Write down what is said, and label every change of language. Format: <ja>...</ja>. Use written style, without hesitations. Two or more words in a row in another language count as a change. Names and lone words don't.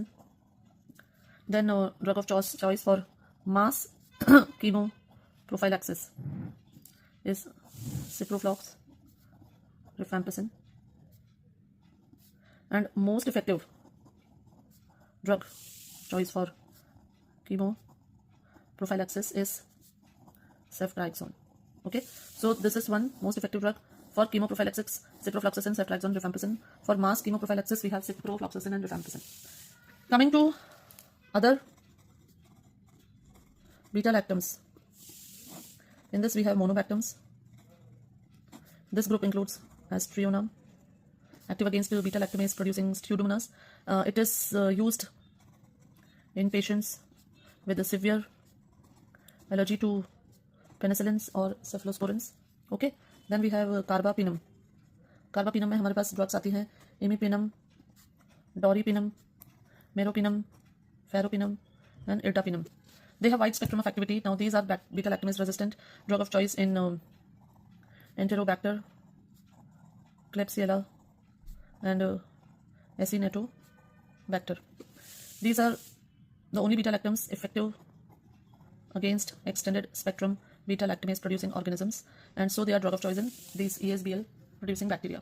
<en>Then drug of choice for mass chemoprophylaxis is ciproflox, rifampicin. And most effective drug choice for chemoprophylaxis is ceftriaxone. Okay, so this is one most effective drug for chemoprophylaxis: ciprofloxacin, ceftriaxone, rifampicin. For mass chemoprophylaxis, we have ciprofloxacin and rifampicin. Coming to other beta-lactams, in this we have monobactams. This group includes Astriona, active against beta-lactamase producing Pseudomonas. It is used in patients with a severe allergy to penicillins or cephalosporins. Okay, then we have carbapenem.</en> <hi>Carbapenem में हमारे पास drugs आती हैं imipenem, doripenem, meropenem, ferropenem,</hi> <en>and ertapenem. They have wide spectrum of activity. Now these are beta-lactamase resistant drug of choice in Enterobacter, Klebsiella, and Acinetobacter. These are the only beta-lactams effective against extended spectrum beta-lactamase producing organisms, and so they are drug of choice in these ESBL producing bacteria.</en>